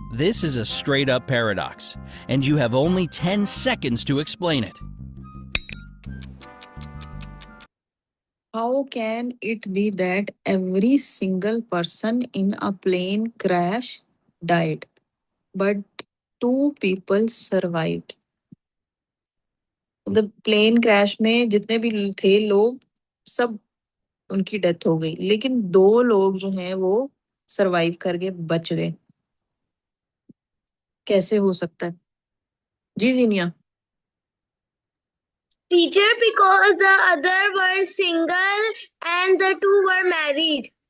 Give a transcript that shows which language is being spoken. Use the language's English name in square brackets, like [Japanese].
[English] This is a straight up paradox, and you have only 10 seconds to explain it. How can it be that every single person in a plane crash died, but 2 people survived? [Hindi] मतलब plane crash में जितने भी थे लोग, सब उनकी death हो गई, लेकिन 2 लोग जो हैं वो सरवाइव करके बच गए। कैसे हो सकता है जी जीनिया? [English] Teacher, because the other were single and the two were married.